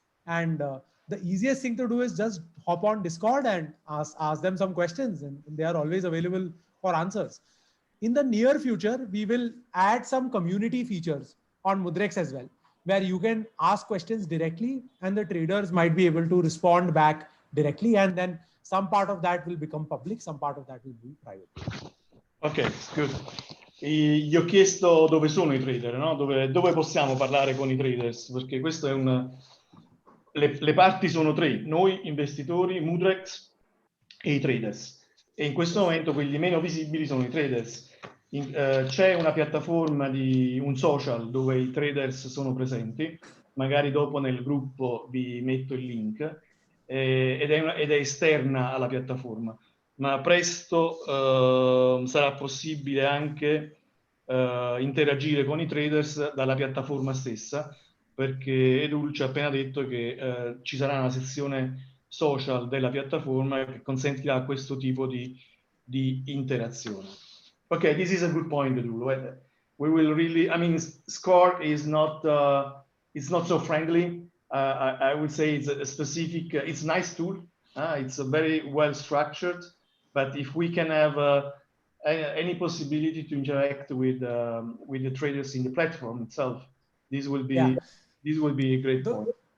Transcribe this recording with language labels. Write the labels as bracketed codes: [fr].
[en] And the easiest thing to do is just hop on Discord and ask them some questions, and they are always available for answers. In the near future, we will add some community features on Mudrex as well, where you can ask questions directly and the traders might be able to respond back directly. And then some part of that will become public, some part of that will be private. Ok, good. [it] Gli ho chiesto dove sono i trader, no? Dove possiamo parlare con i traders, perché questo è le parti sono tre: noi investitori, Mudrex e i traders. E in questo momento quelli meno visibili sono i traders. C'è una piattaforma un social dove i traders sono presenti, magari dopo nel gruppo vi metto il link, ed è esterna alla piattaforma, ma presto sarà possibile anche interagire con i traders dalla piattaforma stessa, perché Edul ci ha appena detto che ci sarà una sezione social della piattaforma che consentirà questo tipo di interazione. [en] Okay, this is a good point, Edul. We will really, I mean, Score is not so friendly. I would say it's a specific, it's a nice tool. It's a very well structured, but if we can have any possibility to interact with the traders in the platform itself, this will be a great point.